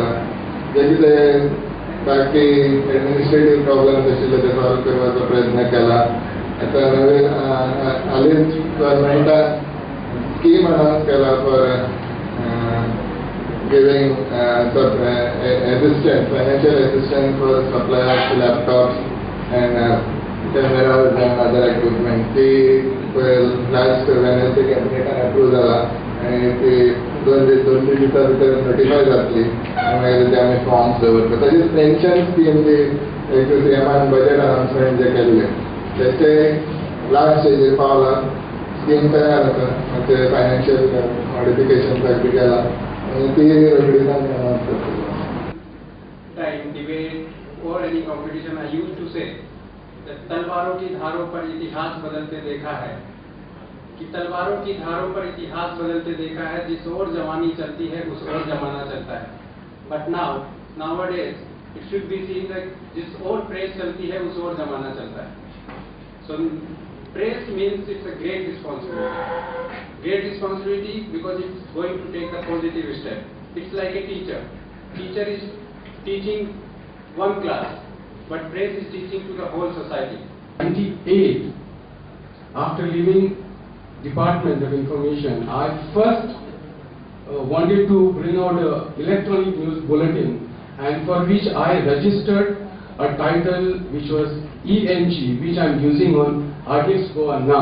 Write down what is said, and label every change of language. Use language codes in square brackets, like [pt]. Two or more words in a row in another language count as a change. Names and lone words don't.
[kok] जे कितें बाकी [en] administrative problems [kok] आशिल्ले ते सॉल्व करपाचो प्रयत्न केला. आता नवे हालींच गव्हर्मेंटान [en] scheme announce [kok] केला [en] for giving assistance, financial assistance for supply of laptops and cameras and other equipment. [kok] ती [en] last Wednesday [kok] कॅबिनेटान अप्रूव्ह जाला आणि ती 2 दिवसां भितर नोटिफाय जातली. मागीर ते आमी फॉर्म्स दवरता. तशेंच [en] pension scheme [kok] जी एक सीएमान [en] budget announcement [kok] जे केल्ले तेचे लास्ट स्टेजीर पावला. स्कीम तयार आसा, ते [en] financial modification [kok] साठी केला आणि ती रोखडीच आमी अनाउन्स करतलो. [en] In debate or any competition, I used to say that [hi] तलवारों की धारों पर इतिहास बदलते देखा है, [en] कि तलवारों की धारों पर इतिहास बदलते देखा है. [hi] जिस ओर जवानी चलती है उस ओर जमाना चलता है. [en] but nowadays it should be seen that [hi] जिस ओर प्रेस चलती है उस ओर जमाना चलता है. [en] So press means it's a great responsibility because it's going to take a positive step. It's like a teacher. Teacher is teaching one class, but press is teaching to the whole society. 98, after leaving Department of Information, I first wanted to bring out an electronic news bulletin, and for which I registered a title which was ENG, which I am using on RDX Goa now.